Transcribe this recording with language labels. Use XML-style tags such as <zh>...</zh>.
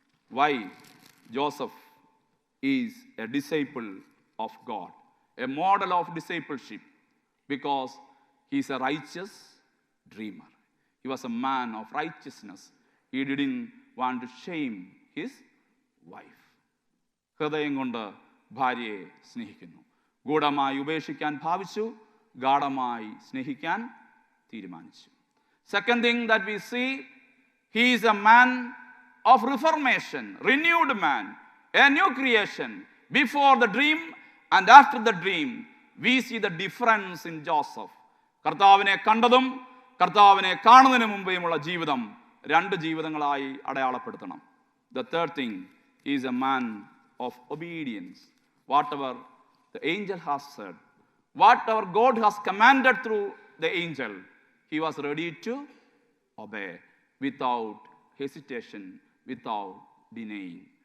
<en>Why Joseph is a disciple of God, a model of discipleship, because he is a righteous dreamer. He was a man of righteousness. He didn't want to shame his wife.</en> <ml>ഹൃദയം കൊണ്ട് ഭാര്യയെ സ്നേഹിക്കുന്നു. ഗൂഢമായി ഉപേക്ഷിക്കാൻ ഭാവിച്ചു, ഗാഢമായി സ്നേഹിക്കാൻ തീരുമാനിച്ചു.</ml> <en>Second thing that we see, he is a man of reformation, renewed man, a new creation. Before the dream and after the dream, we see the difference in Joseph.</en> <ml>കർത്താവിനെ കണ്ടതും കർത്താവിനെ കാണുന്നതിന് മുമ്പേയുമുള്ള ജീവിതം രണ്ട് ജീവിതങ്ങളായി അടയാളപ്പെടുത്തണം.</ml> <en>The third thing, he is a man of obedience. Whatever the angel has said, whatever God has commanded through the angel, he was ready to obey without hesitation, without denying.</en>